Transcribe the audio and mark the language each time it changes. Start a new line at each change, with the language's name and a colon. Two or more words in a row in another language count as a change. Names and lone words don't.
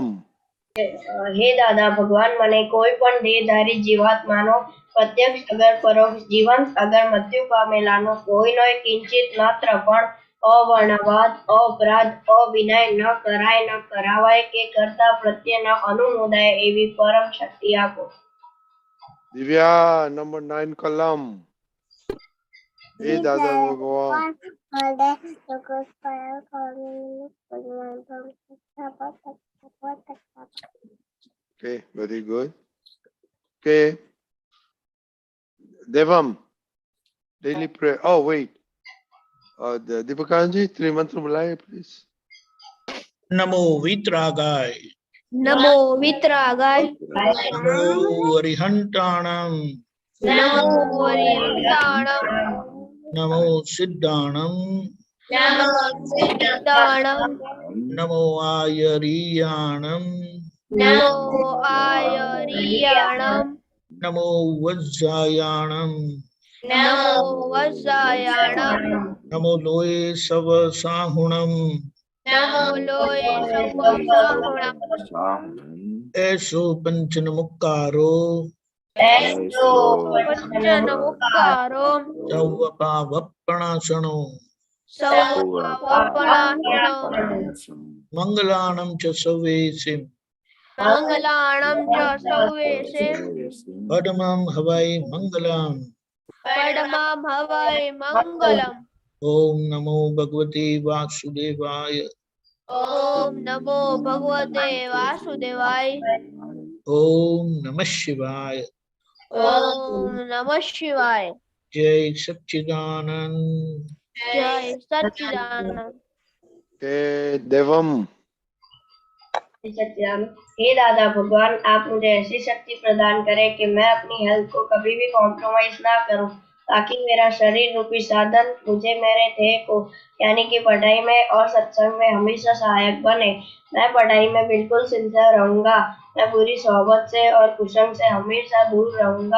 Gujarati: હે દાદા ભગવાન, મને કોઈ પણ દેહધારી જીવાત્માનો પ્રત્યક્ષ અગર પરોક્ષ, જીવંત અગર મૃત્યુ પામેલાનો કોઈનો કિંચિત માત્ર પણ અવર્ણવાદ, અપરાધ, અવિનય ન કરાય, ન કરાવાય કે કરતા પ્રત્યે ન અનુમોદાય એવી પરમ શક્તિ આપો.
English: Divya, number 9, Kalam. Hey, Dada Bhagwan. Okay, very good. Okay. Devam, daily prayer. Oh, wait.
Hindi: Deepakanji, 3 मंत्र बुलाइए, please.
Prakrit languages: नमो वित्रागाय નમો વિતરાગાય, नमो अरिहंताणं નમો હરિહંતાણં, नमो सिद्धाणं નમો સિદ્ધાણં, नमो आयरीयाणं નમો આયરિયાણં, नमो वज्रायाणं નમો વજ્રાયાણં, नमो लोये सवसाहुणं નમો લોય સવસાહુણં, ऐसो पंचन मुक्कारो વચન મુક્કારો, सौवपावपणासनो સૌપાપનાશનો, मंगलाणं च सवेसिं મંગલાણં ચ સૌવેશે, पद्मं हवै मंगलम् પડમાં ભવાય મંગલમ.
Sanskrit: ओम नमो भगवते वासुदेवाय ओम नमो भगवते वासुदेवाय। ओम नमः शिवाय। ओम नमः शिवाय। जय सच्चिदानंद। जय सच्चिदानंद।
English: Okay, Devam.
Sanskrit: सच्चिदानंद।
Hindi: हे दादा भगवान, आप मुझे ऐसी शक्ति प्रदान करें कि मैं अपनी हेल्थ को कभी भी कॉम्प्रोमाइज ना करूं, ताकि मेरा शरीर रूपी साधन मुझे मेरे ध्येय को यानी कि पढ़ाई में और सत्संग में हमेशा सहायक बने। मैं पढ़ाई में बिल्कुल सिंसियर रहूंगा। मैं बुरी सोहबत से और कुसंग से हमेशा दूर रहूंगा।